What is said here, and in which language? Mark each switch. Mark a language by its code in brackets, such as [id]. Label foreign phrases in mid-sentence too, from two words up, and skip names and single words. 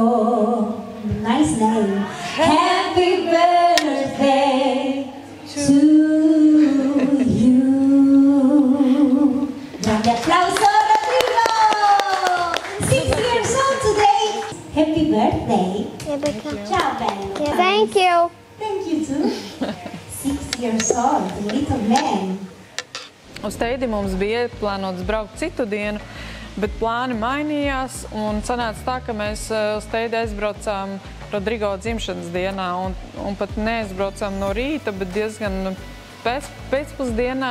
[en] Nice name. Happy birthday to you. [it] Grande applauso. [en] Happy birthday. [it] Ciao, bello. [en] Thank you. Thank you too. 6 years old, little man. [lv] Uz Teidi mums bija plānots braukt citu dienu, Bet plāni mainījās, un sanāca tā, ka mēs uz Teidi aizbraucām Rodrigo dzimšanas dienā, un pat neaizbraucām no rīta, bet diezgan pēcpusdienā.